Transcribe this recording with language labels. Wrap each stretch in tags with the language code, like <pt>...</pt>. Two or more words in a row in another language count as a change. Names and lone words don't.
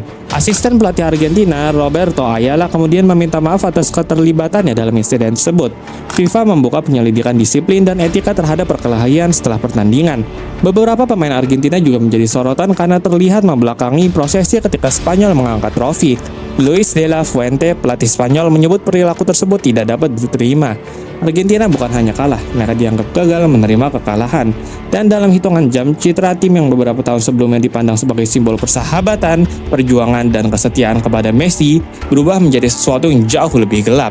<id>Asisten pelatih Argentina, Roberto Ayala, kemudian meminta maaf atas keterlibatannya dalam insiden tersebut. FIFA membuka penyelidikan disiplin dan etika terhadap perkelahian setelah pertandingan. Beberapa pemain Argentina juga menjadi sorotan karena terlihat membelakangi prosesi ketika Spanyol mengangkat trofi. Luis de la Fuente, pelatih Spanyol, menyebut perilaku tersebut tidak dapat diterima. Argentina bukan hanya kalah, mereka dianggap gagal menerima kekalahan. Dan dalam hitungan jam, citra tim yang beberapa tahun sebelumnya dipandang sebagai simbol persahabatan, perjuangan, dan kesetiaan kepada Messi berubah menjadi sesuatu yang jauh lebih gelap.</id>